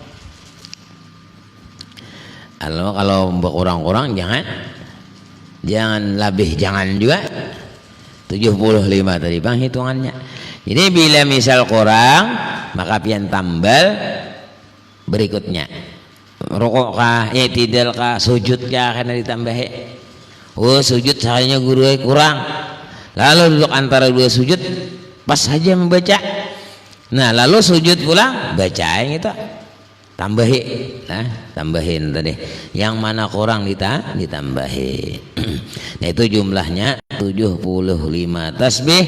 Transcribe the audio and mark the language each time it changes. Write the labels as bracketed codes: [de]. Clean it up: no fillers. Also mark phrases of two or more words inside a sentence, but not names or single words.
[bjn] Kalau berkurang-kurang jangan lebih, jangan juga 75 tadi bang hitungannya. Jadi bila misal kurang maka pian tambal berikutnya. Rukuk kah, i'tidal kah, sujud kah karena ditambahi. Oh sujud sayanya guru kurang. Lalu duduk antara dua sujud pas saja membaca. Nah lalu sujud pulang bacain itu. Tambahin tadi yang mana kurang ditambahin. Nah itu jumlahnya 75 tasbih.